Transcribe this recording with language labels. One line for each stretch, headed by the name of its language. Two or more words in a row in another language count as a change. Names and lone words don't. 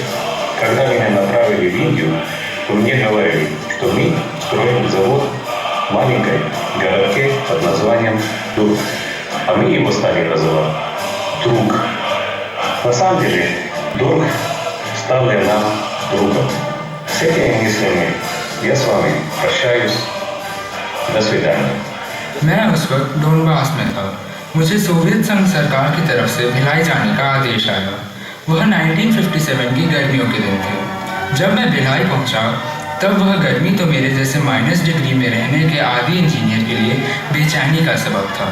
Russian: Когда меня направили в Индию, то мне говорили, что мы строим завод в маленькой городке под названием Дург. А мы его стали называть Друг. На самом деле, Дург стал для нам другом. С этими мыслями я с вами прощаюсь. До свидания.
Hindi: मैं उस वक्त डोनबास में था। मुझे सोवियत संघ सरकार की तरफ से भिलाई जाने का आदेश आया। वह 1957 की गर्मियों के दिन थे। जब मैं भिलाई पहुंचा, तब वह गर्मी तो मेरे जैसे -डिग्री में रहने के आदी इंजीनियर के लिए बेचैनी का सबब था।